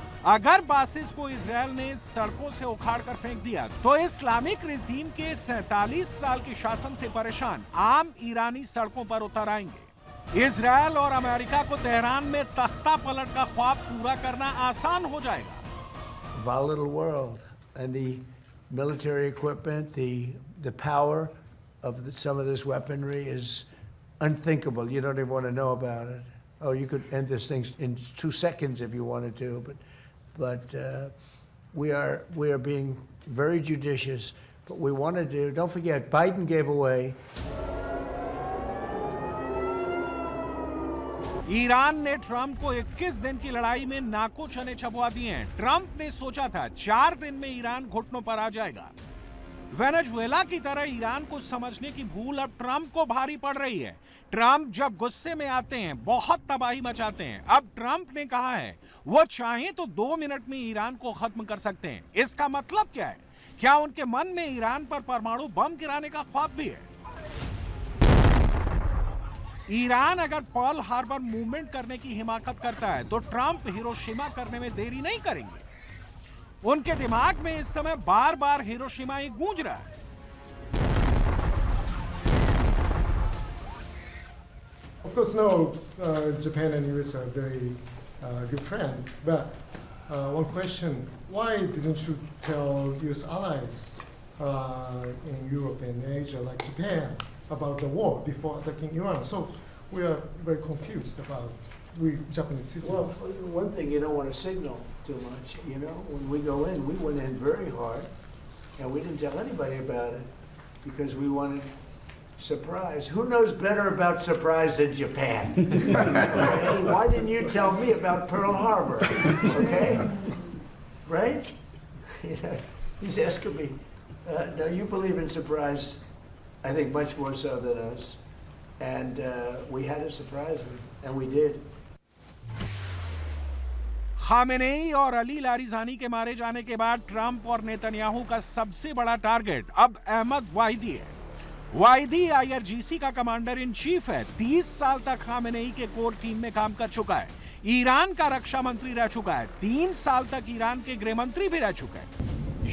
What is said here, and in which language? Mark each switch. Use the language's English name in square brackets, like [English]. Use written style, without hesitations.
[Hindi] अगर बासिज को इजरायल ने सड़कों से उखाड़कर फेंक दिया तो इस्लामिक रिजीम के 47 साल के शासन से परेशान आम ईरानी सड़कों पर उतर आएंगे। इजरायल और अमेरिका को तेहरान में तख्ता पलट का ख्वाब पूरा करना आसान हो जाएगा। [English] Volatile world and the military equipment, the power of some of this weaponry is unthinkable. You don't even want to know about it. Oh, you could end this thing in 2 seconds if you wanted to, but we are being very judicious. But we want to do. Don't forget, Biden gave away. [Hindi] Iran ने Trump को 21 दिन की लड़ाई में नाको चने छपवा दिए हैं। Trump ने सोचा था 4 दिन में ईरान घुटनों पर आ जाएगा। वेनेजुएला की तरह ईरान को समझने की भूल अब ट्रंप को भारी पड़ रही है। ट्रंप जब गुस्से में आते हैं बहुत तबाही मचाते हैं। अब ट्रंप ने कहा है वो चाहें तो 2 मिनट में ईरान को खत्म कर सकते हैं। इसका मतलब क्या है? क्या उनके मन में ईरान पर परमाणु बम गिराने का ख्वाब भी है? ईरान अगर पर्ल हार्बर मूवमेंट करने की हिमाकत करता है तो ट्रंप हिरोशिमा करने में देरी नहीं करेंगे। उनके दिमाग में इस समय बार-बार हिरोशिमा ही गूंज रहा है। [English] Of course, no, Japan and US are very good friends. But one question: why didn't you tell US allies in Europe and Asia, like Japan, about the war before attacking Iran? So we are very confused about we Japanese citizens. Well, one thing, you don't want to signal too much. You know, when we go in, we went in very hard, and we didn't tell anybody about it because we wanted surprise. Who knows better about surprise than Japan? Okay? Why didn't you tell me about Pearl Harbor? Okay, right? You know, he's asking me. No, you believe in surprise, I think much more so than us, and we had to surprise him, and we did. [Hindi] Khamenei और Ali Larijani के मारे जाने के बाद Trump और Netanyahu का सबसे बड़ा टारगेट अब अहमद वाहिदी है। वाहिदी IRGC का कमांडर इन चीफ है। 30 साल तक खामेनेई के कोर टीम में काम कर चुका है। ईरान का रक्षा मंत्री रह चुका है। 3 साल तक ईरान के गृह मंत्री भी रह चुका है।